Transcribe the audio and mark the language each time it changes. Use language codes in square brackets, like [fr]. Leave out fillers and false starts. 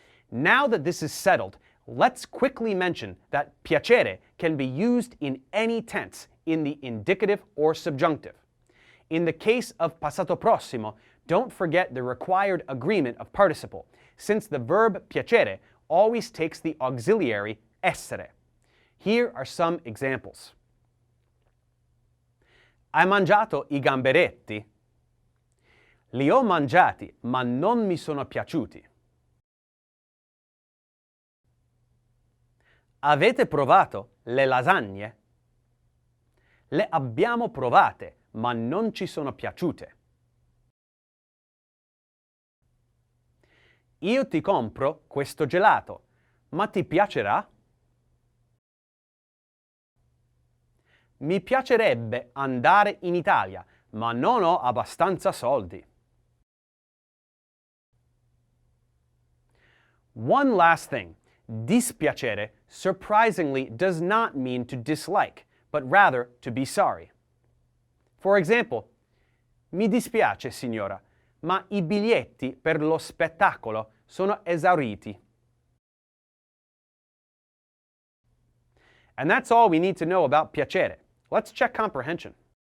[en] Now that this is settled, let's quickly mention that piacere can be used in any tense in the indicative or subjunctive. In the case of passato prossimo, don't forget the required agreement of participle, since the verb piacere always takes the auxiliary essere. Here are some examples. [it] Hai mangiato I gamberetti? Li ho mangiati, ma non mi sono piaciuti. Avete provato le lasagne? Le abbiamo provate, ma non ci sono piaciute. Io ti compro questo gelato, ma ti piacerà? Mi piacerebbe andare in Italia, ma non ho abbastanza soldi. [en] One last thing. Dispiacere surprisingly does not mean to dislike, but rather to be sorry. For example, [it] mi dispiace signora, ma I biglietti per lo spettacolo sono esauriti. [en] And that's all we need to know about piacere. Let's check comprehension.